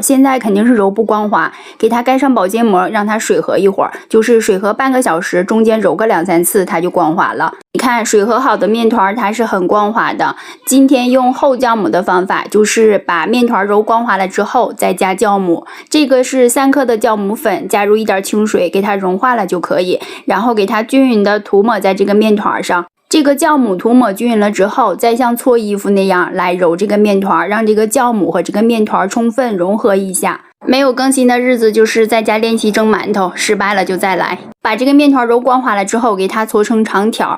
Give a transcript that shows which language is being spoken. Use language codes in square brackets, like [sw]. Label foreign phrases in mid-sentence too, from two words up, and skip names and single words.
[zh] 現在肯定是揉不光滑，給它蓋上保鮮膜，讓它水合一會兒，就是水合半個小時，中間揉個2、3次，它就光滑了。你看水合好的麵團，它是很光滑的。今天用后酵母的方法，就是把麵團揉光滑了之後，再加酵母。這個是3克的酵母粉，加入一點清水，給它融化了就可以。然後給它均勻的塗抹在這個麵團上。這個酵母塗抹均勻了之後，再像搓衣服那樣來揉這個麵團，讓這個酵母和這個麵團充分融合一下。沒有更新的日子就是在家練習蒸饅頭，失敗了就再來。把這個麵團揉光滑了之後，給它搓成長條。